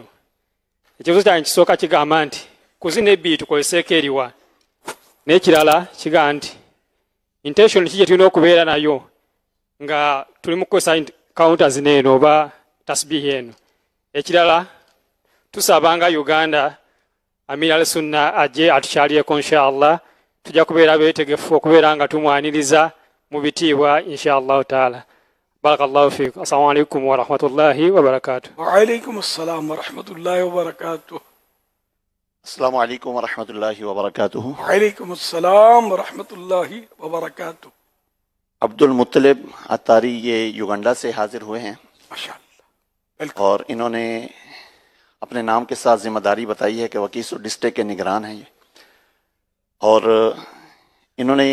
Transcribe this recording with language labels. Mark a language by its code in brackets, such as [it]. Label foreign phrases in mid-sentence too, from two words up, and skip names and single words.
[lg] Ekibuuzo kyange kisooka kigamba nti ku zino ebbiri tukoleseeko eriwa, n'ekirala kiga nti intention ki gye tulina okubeera nayo nga tuli mu kukozesa counter zineno oba tasbihi eno. Ekirala tusabanga Uganda Amir al Sunna ajje atukyaliyeko inshallah, tujja kubeera beetegefu okubeera nga tumwaniriza mu bitiibwa [ar] إن شاء الله تعالى. بارك الله فيكم. السلام عليكم ورحمة الله وبركاته. وعلیکم السلام ورحمۃ اللہ وبرکاتہ. السلام علیکم ورحمۃ اللہ وبرکاتہ. وعلیکم السلام ورحمۃ اللہ وبرکاتہ. [ur] عبد المطلب اتاری یہ یوگنڈا سے حاضر ہوئے ہیں, ماشاءاللہ. اور انہوں نے اپنے نام کے ساتھ ذمہ داری بتائی ہے کہ وکیسو ڈسٹرکٹ کے نگران ہیں یہ, اور انہوں نے